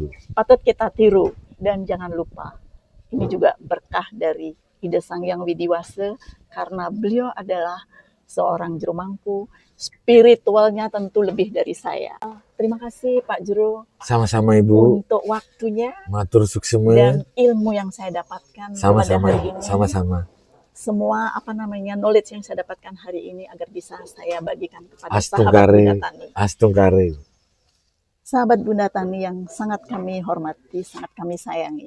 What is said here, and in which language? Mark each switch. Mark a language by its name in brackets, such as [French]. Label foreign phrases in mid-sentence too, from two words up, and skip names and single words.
[Indonesian] Patut kita tiru dan jangan lupa ini juga berkah dari Ida Sang Hyang Widiwase karena beliau adalah seorang juru mangku, spiritualnya tentu lebih dari saya. Terima kasih Pak Jero. Sama-sama Ibu. Untuk waktunya. [Balinese] Matur suksema. [Indonesian] Dan ilmu yang saya dapatkan pada hari ini. Sama-sama. Semua knowledge yang saya dapatkan hari ini agar bisa saya bagikan kepada sahabat Bunda Tani. Astungkari. Sahabat Bunda Tani yang sangat kami hormati, sangat kami sayangi.